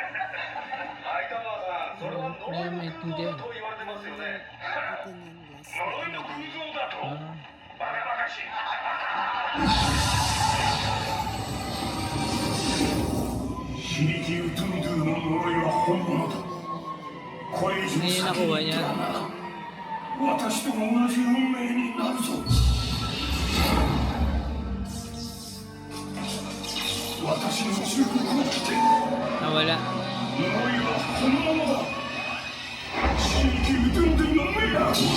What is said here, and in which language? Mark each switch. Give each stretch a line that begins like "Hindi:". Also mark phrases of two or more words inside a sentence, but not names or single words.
Japanese: ハイタワーさん、それは呪いの空洞だと言われてますよね。呪いの空洞だとバカバカしい。シリキ・ウトゥンドゥの呪いは本物だ。これ以上
Filipino: Ngayon nakuha niya.
Japanese: 私と同じ運命になるぞ。私の忠告を聞け。
Filipino: Nawala.
Japanese: 呪いは本物だ。シリキ・ウトゥンドゥの目だ。